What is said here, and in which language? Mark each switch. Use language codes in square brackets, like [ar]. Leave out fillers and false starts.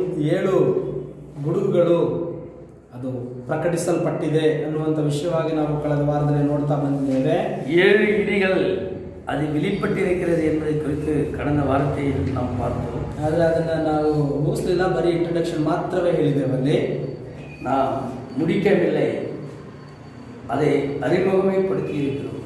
[kn] 7 ಗುಡುಗುಗಳು ಅದು ಪ್ರಕಟಿಸಲ್ಪಟ್ಟಿದೆ ಅನ್ನುವಂಥ ವಿಷಯವಾಗಿ ನಾವು ಕಳೆದ ವಾರದಲ್ಲಿ ನೋಡ್ತಾ ಬಂದಿದ್ದೇವೆ. [ta] 7 இடிகள் அது வெளிப்பட்டிருக்கிறது என்பதை குறித்து கடந்த வாரத்தில் நாம் பார்த்தோம். [kn] ಆದರೆ ಅದನ್ನು ನಾವು ಮುಗಿಸಲಿಲ್ಲ, ಬರೀ ಇಂಟ್ರಡಕ್ಷನ್ ಮಾತ್ರವೇ ಹೇಳಿದ್ದೇವೆ. ಅಲ್ಲಿ [ta] நாம் முடிக்கவில்லை, அதை அறிமுகமே [kn] ಪಡಿಸಿ [ta] இருக்கிறோம்.